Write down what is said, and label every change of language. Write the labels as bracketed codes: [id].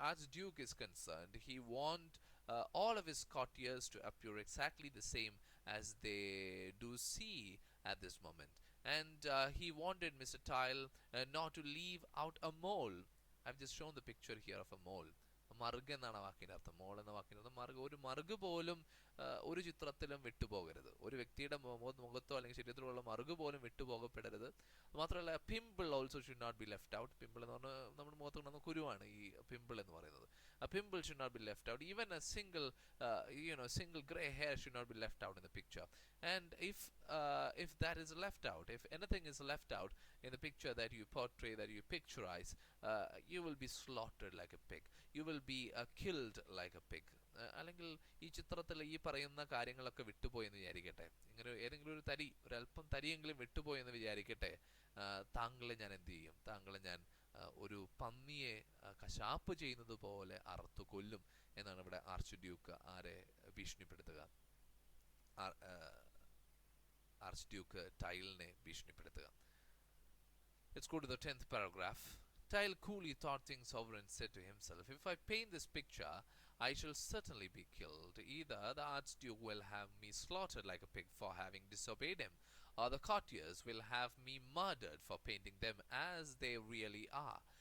[en] Archduke is concerned, he want all of his courtiers to appear exactly the same as they do see at this moment. And he wanted Mr. Tile not to leave out a mole. I've just shown the picture here of a mole. [ml] മറുക് എന്നാണ് വാക്കിൻ്റെ അർത്ഥം. മോൾ എന്ന വാക്കിൻ്റെ അർത്ഥം മറുക്. ഒരു മറുക് പോലും ഒരു ചിത്രത്തിലും വിട്ടുപോകരുത്. ഒരു വ്യക്തിയുടെ മുഖത്തോ അല്ലെങ്കിൽ ശരീരത്തിലുള്ള മറുക് പോലും വിട്ടുപോകപ്പെടരുത്. മാത്രമല്ല, [en] Pimple also should not be left out. [ml] Pimple എന്ന് പറഞ്ഞാൽ നമ്മുടെ മുഖത്ത് കൊണ്ടുവന്ന കുരുവാണ് ഈ പിമ്പിൾ എന്ന് പറയുന്നത്. [en] A pimple should not be left out. Even a single gray hair should not be left out in the picture. And if that is left out, if anything is left out in the picture that you portray, that you picturize, you will be slaughtered like a pig. You will be killed like a pig. [ml] അല്ലെങ്കിൽ ഈ ചിത്രത്തിൽ ഈ പറയുന്ന കാര്യങ്ങളൊക്കെ വിട്ടുപോയെന്ന് വിചാരിക്കട്ടെ. ഇങ്ങനെ ഏതെങ്കിലും ഒരല്പം തരിയെങ്കിലും വിട്ടുപോയെന്ന് വിചാരിക്കട്ടെ. താങ്കളെ ഞാൻ എന്ത് ചെയ്യും? താങ്കളെ ഞാൻ ഒരു പന്നിയെ കശാപ്പ് ചെയ്യുന്നത് പോലെ അറുത്തു കൊല്ലും എന്നാണ് ഇവിടെ ആർച്ച് ഡ്യൂക്ക് ആരെ ഭീഷണിപ്പെടുത്തുക? Arch Duke ടൈലിനെ ഭീഷണിപ്പെടുത്തുക. [en] Let's go to the 10th paragraph. Tile coolly thought things over and said to himself, If I paint this picture, I shall certainly be killed. Either the Archduke will have me slaughtered like a pig for having disobeyed him, or the courtiers will have me murdered for painting them as they really are.